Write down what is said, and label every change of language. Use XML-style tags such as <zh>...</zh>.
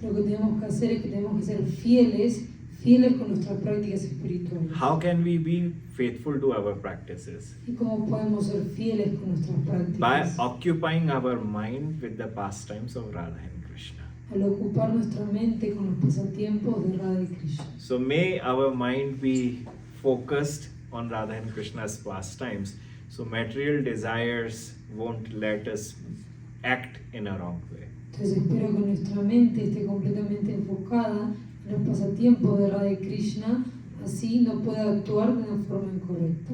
<es>Lo que tenemos que hacer es que tenemos que ser fieles con nuestras prácticas espirituales.</es> <en>How can we be faithful to our practices?</en> <es>¿Y cómo podemos ser fieles con nuestras prácticas?</es> <en>By occupying our mind with the pastimes of Radha and Krishna.</en> <es>Al ocupar nuestra mente con los pasatiempos de Radha y Krishna.</es> <en>So may our mind be focused on Radha and Krishna's pastimes, so material desires won't let us act in a wrong way.</en> <es>Entonces espero que nuestra mente esté completamente enfocada en los pasatiempos de Radha y Krishna, así no pueda actuar de una forma incorrecta.</es>